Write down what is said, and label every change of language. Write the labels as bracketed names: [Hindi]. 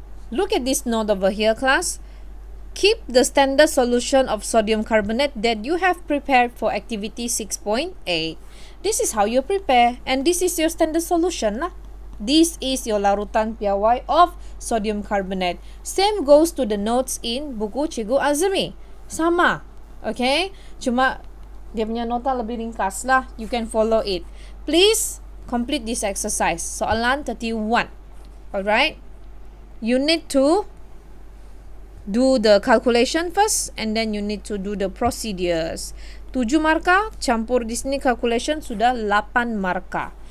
[English] Look at this note over here, class. Keep the standard solution of sodium carbonate that you have prepared for activity 6.8. This is how you prepare, and this is your standard solution lah. This is your [Malay] larutan piawai [English] of sodium carbonate. Same goes to the notes in [Malay] buku Cikgu Azmi. Sama. [English] Okay? [Malay] Cuma dia punya nota lebih ringkas lah. [English] You can follow it. Please complete this exercise. Soalan 31. Alright? You need to do the calculation first and then you need to do the procedures. [Malay] 7 markah, campur di sini calculation sudah 8 markah.